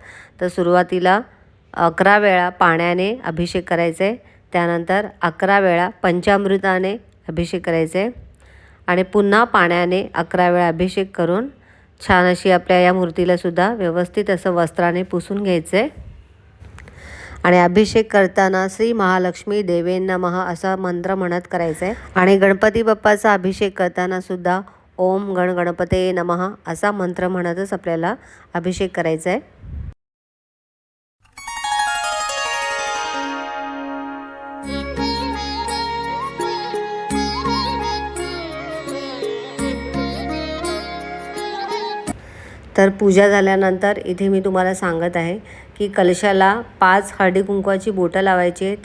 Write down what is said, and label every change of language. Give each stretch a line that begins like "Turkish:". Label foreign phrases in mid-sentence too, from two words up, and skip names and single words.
Marathi: तर सुरुवातीला 11 वेळा पाण्याने अभिषेक करायचा आहे, त्यानंतर 11 वेळा पंचामृताने अभिषेक करायचा आहे आणि पुन्हा पाण्याने 11 वेळा अभिषेक करून छान अशी आपल्या या मूर्तीला सुद्धा व्यवस्थित असं वस्त्राने पुसून घ्यायचं आहे. आणि अभिषेक करताना
Sanskrit: श्री महालक्ष्मी देवे नमः
Marathi: असा मंत्र म्हणत करायचा आहे. आणि गणपती बाप्पाचा अभिषेक करताना सुद्धा
Sanskrit: ओम गण गणपते नमः
Marathi: असा मंत्र म्हणतच आपल्याला अभिषेक करायचा आहे. तर पूजा झाल्यानंतर इथे मी तुम्हाला सांगत आहे की कलशाला 5 हळदी कुंकवाची बोटं लावायची आहे.